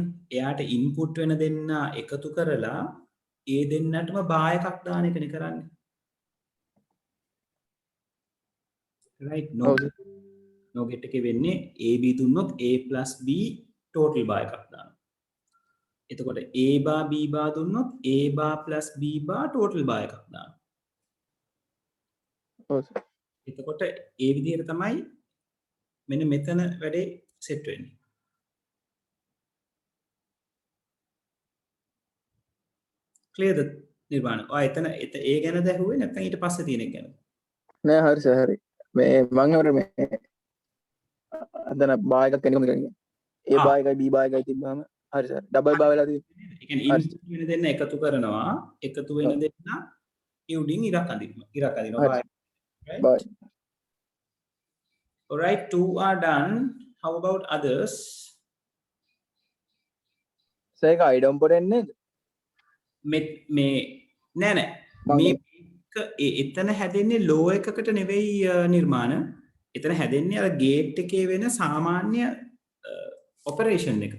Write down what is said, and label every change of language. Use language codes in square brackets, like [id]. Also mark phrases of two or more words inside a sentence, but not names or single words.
[si] එයාට ඉන්පුට් වෙන දෙන්න එකතු කරලා ඒ දෙන්නටම bar එකක් දාන එකනේ කරන්නේ. [en] right no [si] ඔව්. [en] no gate [si] එකේ වෙන්නේ AB දුන්නොත් [en] A + B total bar [si] එකක් දානවා. එතකොට A bar B bar දුන්නොත් [en] A bar + B bar total bar [si] එකක් දානවා. ඔව් සර්. එතකොට ඒ විදිහට තමයි මෙන්න මෙතන වැඩේ සෙට් වෙන්නේ. ක්ලියර්ද නිර්වාණ? ඔය එතන ඒ ගැනද ඇහුවේ නැත්නම් ඊට පස්සේ තියෙන එක ගැනද? නෑ හරි සර් හරි. මේ මං හවර මේ අදන bar එකක් එන්නේ කොහොමද කියන්නේ? A bar එකයි B bar එකයි තිබ්බාම හරි සර්. [en] double bar [si] වෙලා තියෙන්නේ. ඒ කියන්නේ ඉන්පුට් වෙන දෙන්න එකතු කරනවා. එකතු වෙන දෙන්න උඩින් ඉරක් අඳිනවා. [en] right? Bye. All right, 2 are done. How about others? [si] සර් ඒක idempotent නේද? මේ නෑ මේ එතන හැදෙන්නේ ලෝ එකකට නෙවෙයි නිර්මාණ. එතන හැදෙන්නේ අර ගේට් එකේ වෙන සාමාන්‍ය ඔපරේෂන් එක.